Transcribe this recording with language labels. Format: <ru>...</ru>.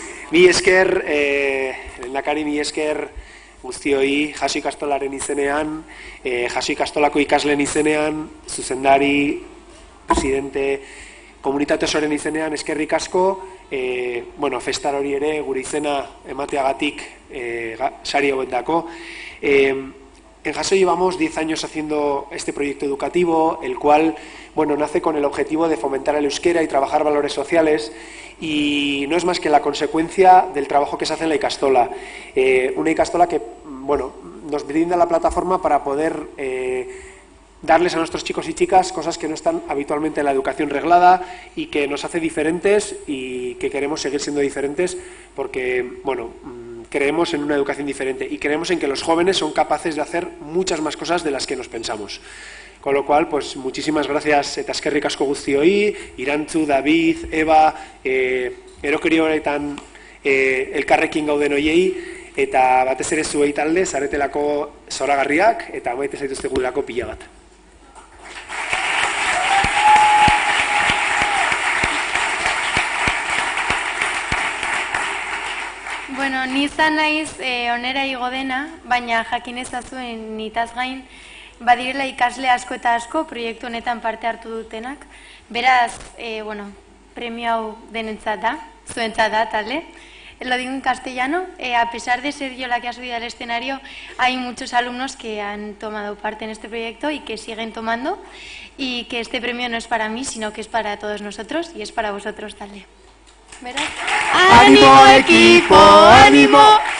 <eu>Mila esker, lehendakari mila esker guztioi, jaso ikastolaren izenean, jaso ikastolako ikasleen izenean, zuzendari, presidente, komunitate osoaren izenean eskerrik asko, festar hori ere gure izena emateagatik sari hauendako.</eu> <es>En Jaso llevamos 10 años haciendo este proyecto educativo, el cual nace con el objetivo de fomentar el euskera y trabajar valores sociales, y no es más que la consecuencia del trabajo que se hace en la Ikastola. Una Ikastola que nos brinda la plataforma para poder darles a nuestros chicos y chicas cosas que no están habitualmente en la educación reglada y que nos hace diferentes y que queremos seguir siendo diferentes porque, creemos en una educación diferente y creemos en que los jóvenes son capaces de hacer muchas más cosas de las que nos pensamos. Con lo cual, pues muchísimas gracias</es> <eu>eta eskerrik asko guztioi, Irantzu, David, Eva, erokeri horretan elkarrekin gauden hoiei, eta batez ere zuei talde, zaretelako zoragarriak eta maite zaituztegulako pila bat. Bueno, ni izan naiz onera igo dena, baina jakin ezazuen nitaz gain, badirela ikasle asko eta asko proiektu honetan parte hartu dutenak. Beraz, bueno, premio hau denentzat da, zuentzat da, talde.</eu> <es>Lo digo en castellano, a pesar de ser yo la que ha subido al escenario, hay muchos alumnos que han tomado parte en este proyecto y que siguen tomando, y que este premio no es para mí, sino que es para todos nosotros y es para vosotros, talde. ¿Verdad? ¡Ánimo, equipo! ¡Ánimo!</es>